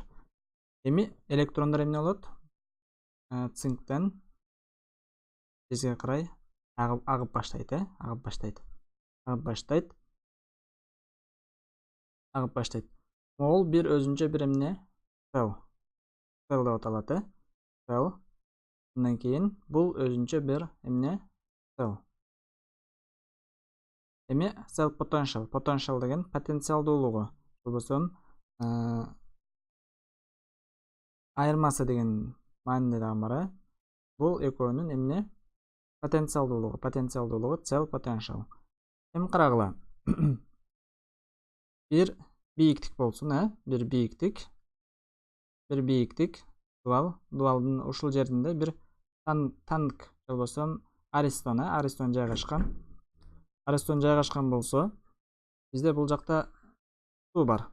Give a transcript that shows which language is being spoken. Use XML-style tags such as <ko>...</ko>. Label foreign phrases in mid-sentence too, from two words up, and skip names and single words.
<ky>Эми электрондор эмне болот? Цинктен жезге карай агып баштайт, агып баштайт. Ол бир өзүнчө бир эмне? Cell деп аталат, cell. Андан кийин бул өзүнчө бир эмне? Cell. Эми</ky> <en>cell potential</en> <ky>деген потенциалдуулугу. Болбосо айырмасы деген мааниде дагы бар. Бул экөөнүн эмне? Потенциалдуулугу</ky> <en>cell potential.</en> <ky>Эми карагыла. Бир бийиктик болсун, бир бийиктик, дуалдын ушул жеринде бир танк болбосо аристон жайгашкан. Аристон жайгашкан болсо, бизде бул жакта суу бар.</ky>